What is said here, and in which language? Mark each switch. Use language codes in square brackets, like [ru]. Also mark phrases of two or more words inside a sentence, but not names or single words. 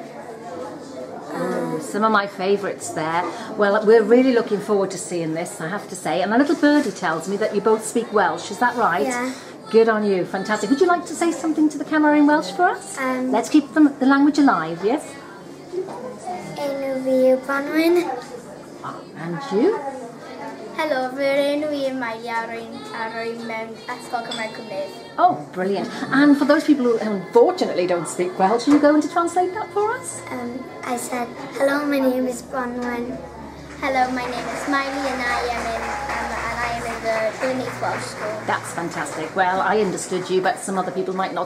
[en] some of my favourites there. Well, we're really looking forward to seeing this, I have to say. And a little birdie tells me that you both speak Welsh, is that right? Yeah. Good on you, fantastic. Would you like to say something to the camera in Welsh for us? Let's keep the language alive, yes? [cy] Enw fi yw Bronwyn. [en] And you? [cy] Helo, fy enw fi yw Miley a rwy'n mewn Ysgol Cymraeg Cymru. [en] Oh, brilliant. And for those people who unfortunately don't speak Welsh, are you going to translate that for us? I said, hello, my name is Bronwyn. Hello, my name is Miley and I am in the Glenheath Welsh School. That's fantastic. Well, I understood you, but some other people might not.